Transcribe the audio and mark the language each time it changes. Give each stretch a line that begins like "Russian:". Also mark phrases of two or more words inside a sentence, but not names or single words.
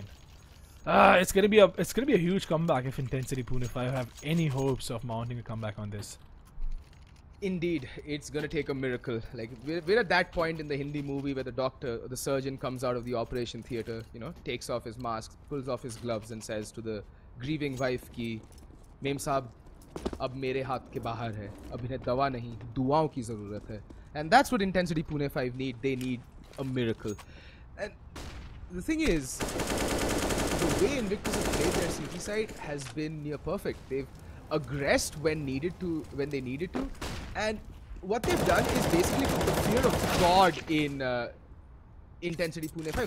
English: It's gonna be a huge comeback if Intensity Pune 5 have any hopes of mounting a comeback on this. Indeed, it's gonna take a miracle. Like we're at that point in the Hindi movie where the doctor, or the surgeon, comes out of the operation theater, takes off his mask, pulls off his gloves, and says to the grieving wife
Hindi: कि, "मेम साब, अब मेरे हाथ के बाहर है. अब इन्हें दवा नहीं, दुआओं की ज़रूरत है."
English: And that's what Intensity Pune 5 need. They need a miracle. And the thing is, the way Invictus have played their CT side has been near perfect. They've aggressed when they needed to, and what they've done is basically put the fear of God in Intensity Pune 5.